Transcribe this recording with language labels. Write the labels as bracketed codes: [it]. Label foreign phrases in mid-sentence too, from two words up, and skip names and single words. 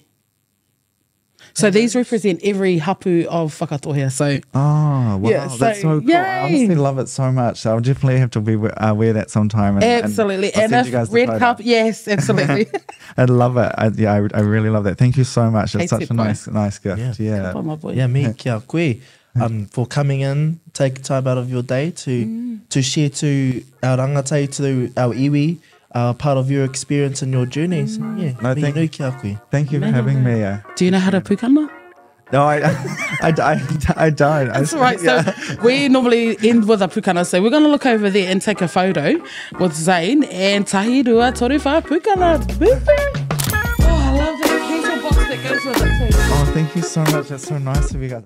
[en] So these represent every hapu of Whakatōhea. So wow, that's so cool. I honestly love it so much. So I'll definitely have to wear that sometime. Absolutely, and if red cup, yes, absolutely. I love it. I really love that. Thank you so much. It's such a nice gift. Yeah, my boy. Yeah, [mi] me kia koe. [en] For coming in, take time out of your day to share to our rangatai, to our iwi, part of your experience and your journeys. Thank you for having me. Do you know how to pukana? No, I don't. That's right. So we normally end with a pukana. So we're going to look over there and take a photo with Zane and [mi] tahi rua toru wha pukana. [en] Oh, I love that kettle box that goes with it too. Oh, thank you so much. That's so nice of you guys.